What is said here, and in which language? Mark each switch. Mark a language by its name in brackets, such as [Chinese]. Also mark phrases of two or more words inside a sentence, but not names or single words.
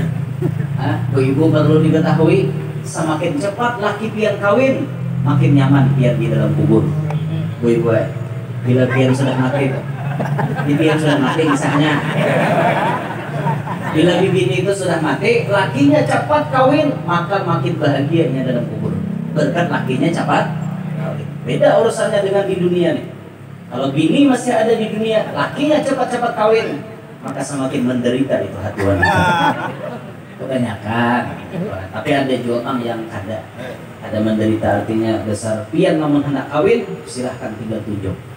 [Banjar] Bu ibu perlu diketahui, semakin cepat laki pian kawin, makin nyaman pian di dalam kubur. Bu ibu, bila pian sudah mati, pian sudah mati misalnya. Bila bini itu sudah mati, lakinya cepat kawin, maka makin bahagianya dalam kubur. Berkat lakinya cepat kawin. Beda urusannya dengan di dunia nih. Kalau bini masih ada di dunia, lakinya cepat-cepat kawin, maka semakin menderita itu hati wanita. Kebanyakan. Tapi ada juga orang yang ada menderita, artinya besar pian namun hendak kawin, silahkan tinggal tunjuk.